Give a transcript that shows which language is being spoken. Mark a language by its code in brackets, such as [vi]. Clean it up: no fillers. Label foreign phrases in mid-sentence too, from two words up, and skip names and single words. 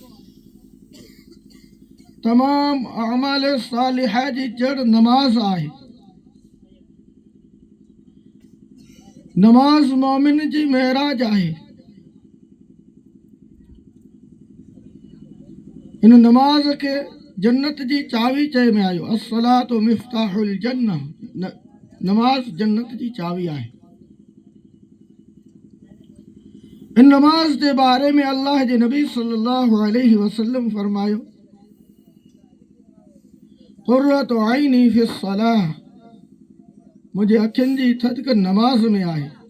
[sd] तमाम अमाल सालिहा जी जड़ नमाज आहे। नमाज मोमिन जी महराज आहे। इन नमाज खे जन्नत जी चावी चए में आयो। [ar] الصلاة مفتاح الجنة, [sd] नमाज जन्नत जी चावी आहे। इन नमाज जे बारे में अल्लाह जे नबी [ar] صلى الله عليه وسلم [sd] फरमायो, [ar] قرة عيني في الصلاة, [sd] मुंहिंजे अखियुनि जी थधिक नमाज में आहे।